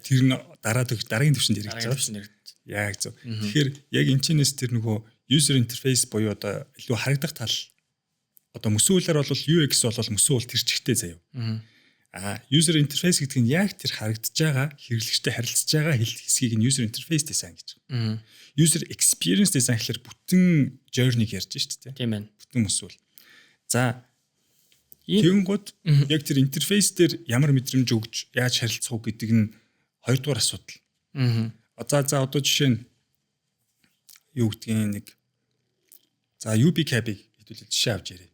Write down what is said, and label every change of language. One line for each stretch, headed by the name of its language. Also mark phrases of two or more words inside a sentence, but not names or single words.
Mongolian: Тэр нь дараагийн төвшөнд хэрэгжиж байгаа. Яг зөв. Тэгэхээр яг энэчнээс тэр нөгөө
English: user interface
Mongolian: буюу одоо илүү харагдах тал одоо мөсөөлөөр бол UX бол мөсөөл тэр чигтээ заяа.
English: User interface
Mongolian: гэдэг нь яг тэр харагдаж байгаа хэрэглэгчтэй харилцаж байгаа хэсгийг нь
English: user interface design
Mongolian: гэж байна.
English: User experience design
Mongolian: гэхэлэр бүтэн journey-г ярьж шүү дээ. Тийм байна. Бүтэн мөсөөл. За тэгэнгүүт яг тэр интерфейс дээр ямар мэдрэмж өгж яаж харилцах уу гэдэг нь хоёрдугаар асуудал. За одоо жишээ нь юу гэдгийг нэг за UBCab-ыг хэдүүлээ жишээ авч ярив.